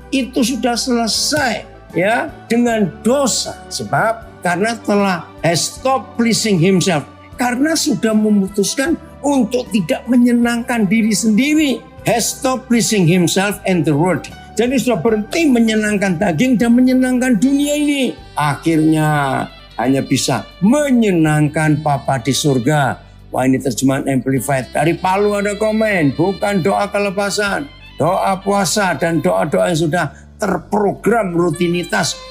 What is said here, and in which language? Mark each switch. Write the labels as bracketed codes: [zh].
[id] Itu sudah selesai ya dengan dosa. Sebab karena telah [en] has stopped pleasing himself. [id] Karena sudah memutuskan untuk tidak menyenangkan diri sendiri. [en] has stopped pleasing himself and the world. [id] Jadi sudah berhenti menyenangkan daging dan menyenangkan dunia ini. Akhirnya hanya bisa menyenangkan Bapa di surga. Wah, ini terjemahan Amplified. Dari Palu ada komen, bukan doa kelepasan, doa puasa dan doa-doa yang sudah terprogram rutinitas.